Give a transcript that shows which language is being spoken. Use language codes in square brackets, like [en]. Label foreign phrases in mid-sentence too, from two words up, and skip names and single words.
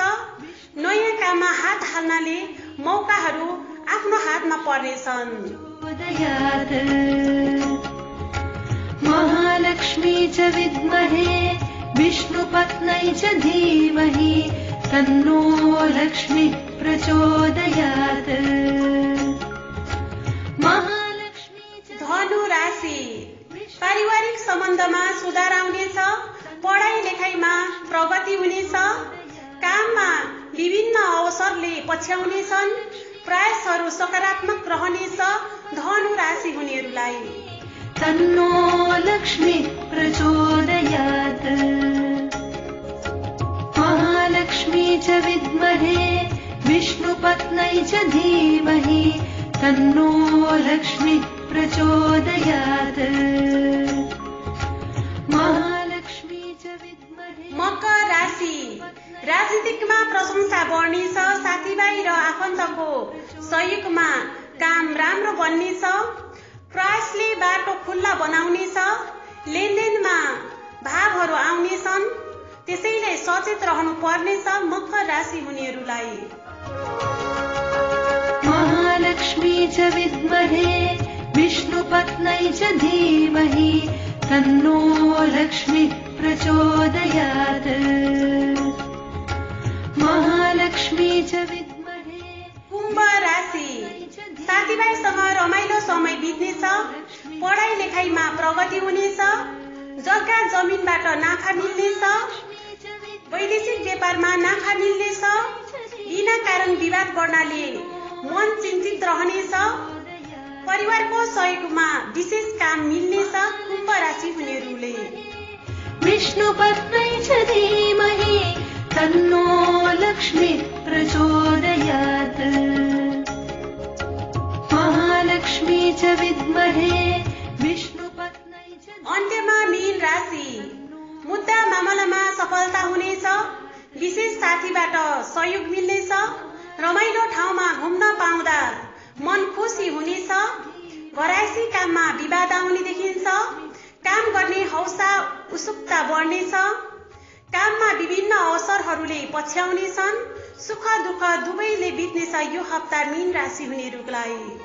[ne] नयाँ काममा हात हाल्नाले मौकाहरू आफ्नो हातमा पर्नेछन्। [sa] महालक्ष्मी च विद्महे विष्णुपत्न्यै च धीमहि तन्नो लक्ष्मी प्रचोदयात्। [ne] धनु राशि पारिवारिक सम्बन्धमा सुधार आउनेछ, पढाइ लेखाइमा प्रगति हुनेछ, काममा विभिन्न अवसरले पछ्याउनेछन्, प्रयासहरू सकारात्मक रहनेछ धनु राशि हुनेहरूलाई। [sa] तन्नो लक्ष्मी प्रचोदयात्। महालक्ष्मी च विद्महे विष्णुपत्न्यै च धीमहि तन्नो लक्ष्मी प्रचोदयात्। महालक्ष्मी च विद्महे। [ne] मकर राशि राजनीतिकमा प्रशंसा बढ्नेछ, साथीभाइ र आफन्तको सहयोगमा काम राम्रो बन्नेछ, प्रयासले बाटो खुल्ला बनाउनेछ, लेनदेनमा भावहरू आउनेछन्, त्यसैले सचेत रहनु पर्नेछ मकर राशि हुनेहरूलाई। [sa] महालक्ष्मी च विद्महे विष्णुपत्न्यै च धीमहि तन्नो लक्ष्मी प्रचोदयात्। महालक्ष्मी च विद्महे। [ne] कुम्भ राशि साथीभाइसँग रमाइलो समय बित्नेछ, पढाइ लेखाइमा प्रगति हुनेछ, जग्गा जमिनबाट नाफा मिल्नेछ, वैदेशिक व्यापारमा नाफा मिल्नेछ, बिना कारण विवाद बढ्नाले मन चिन्तित रहनेछ, परिवारको सहयोगमा विशेष काम मिल्नेछ कुम्भ राशि हुनेहरूले। [sa] विष्णुपत्न्यै च धीमहि तन्नो लक्ष्मी प्रचोदयात्। महालक्ष्मी च विद्महे विष्णुपत्न्यै च। [ne] अन्त्यमा मीन राशि मुद्दा मामलामा सफलता हुनेछ, विशेष साथीबाट सहयोग मिल्नेछ, रमाइलो ठाउँमा घुम्न पाउँदा मन खुसी हुनेछ, घरायसी काममा विवाद आउने देखिन्छ, काम गर्ने हौसला उत्सुकता बढ्नेछ, काममा विभिन्न अवसरहरूले पछ्याउनेछन्, सुख दुःख दुवैले बित्नेछ यो हप्ता मीन राशि हुनेहरूलाई।